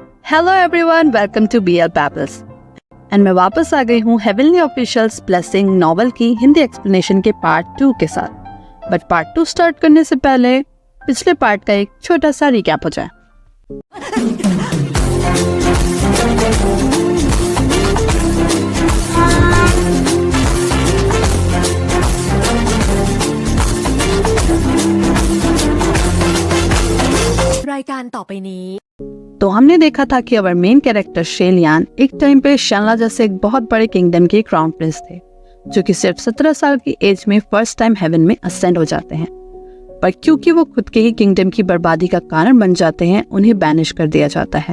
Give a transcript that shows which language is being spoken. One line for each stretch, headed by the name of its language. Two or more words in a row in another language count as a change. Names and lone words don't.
English: Hello everyone, welcome to BL Babbles.
Hindi: एंड मैं वापस आ गई हूँ हेवनली ऑफिशियल्स ब्लेसिंग नॉवल की हिंदी एक्सप्लेनेशन के पार्ट 2 के साथ। बट
English: part 2 start
Hindi: करने से पहले पिछले पार्ट का एक छोटा सा रिकैप हो जाए।
Thai: รายการต่อไปนี้
Hindi: तो हमने देखा था कि
English: our main character
Hindi: शेलियान एक टाइम पे शनला जैसे एक बहुत बड़े किंगडम के
English: crown prince
Hindi: थे, जो कि सिर्फ 17 साल की एज में
English: first time
Hindi: हेवन में असेंड हो जाते हैं। पर क्योंकि वो खुद के ही किंगडम की बर्बादी का कारण बन जाते हैं, उन्हें बैनिश कर दिया जाता है।